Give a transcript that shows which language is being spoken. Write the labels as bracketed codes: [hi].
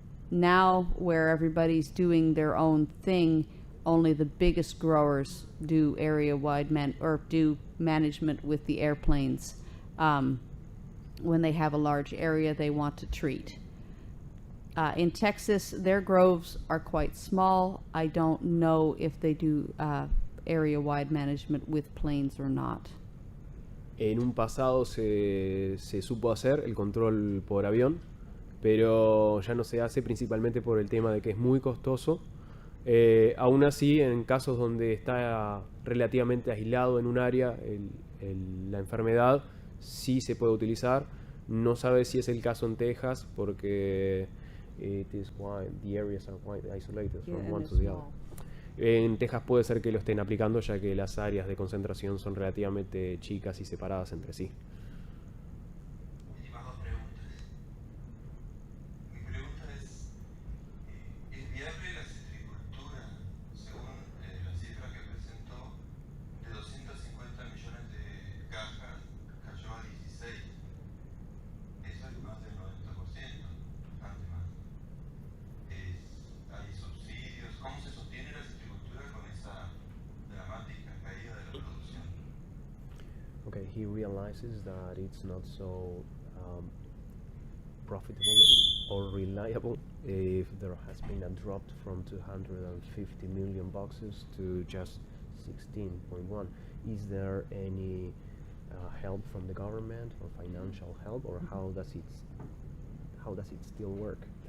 [en] Now, where everybody's doing their own thing, only the biggest growers do area-wide do management with the airplanes when they have a large area they want to treat. In Texas, their groves are quite small. I don't know if they do area-wide management with planes or not. [es] En un pasado se supo hacer el control por avión, pero ya no se hace principalmente por el tema de que es muy costoso. Aún así, en casos donde está relativamente aislado en un área la enfermedad, sí se puede utilizar. No sabe si es el caso en Texas porque [en] the areas are quite isolated from one to the other. [es] En Texas puede ser que lo estén aplicando, ya que las áreas de concentración son relativamente chicas y separadas entre sí. Últimas 2 preguntas. Mi pregunta ¿es viable la citricultura, según la cifra que presentó, de 250 millones de cajas, cayó a 16? Eso es más del 90%, bastante más. ¿Hay subsidios? ¿Cómo se sostiene la citricultura con esa dramática caída de la producción? [en] Okay, he realizes that it's not so profitable or reliable if there has been a drop from 250 million boxes to just 16.1. Is there any help from the government or financial help, or how does it still work?